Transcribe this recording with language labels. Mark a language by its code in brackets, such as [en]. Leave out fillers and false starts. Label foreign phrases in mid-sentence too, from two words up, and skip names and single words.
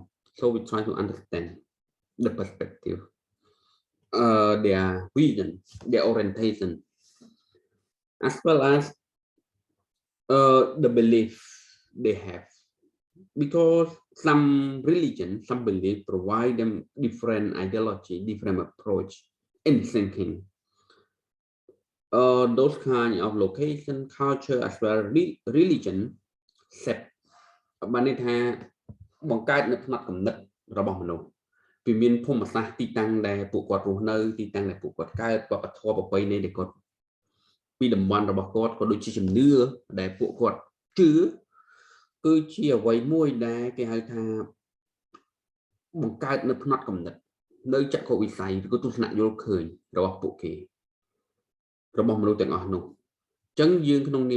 [en] So we try to understand the perspective, their vision, their orientation, as well as the belief they have. Because some religion, some belief provide them different ideology, different approach in thinking. Those kind of location, culture, as well as religion set [km] បានន័យថាបង្កើតនៅផ្នត់គំនិតរបស់មនុស្សពីមានភូមិសាស្ត្រទីតាំងដែលពួកគាត់រស់នៅទីតាំងដែលពួកគាត់កើតវប្បធម៌ប្រពៃណីដែលគាត់ពីតំបន់របស់គាត់ក៏ ដូចជាជំនឿដែលពួកគាត់ជឿគឺជាអ្វីមួយដែលគេហៅថាបង្កើតនៅផ្នត់គំនិតនៅចក្ខុវិស័យឬក៏ទស្សនៈយល់ឃើញរបស់ពួកគេរបស់មនុស្សទាំងអស់នោះអញ្ចឹងយើងក្នុងនាម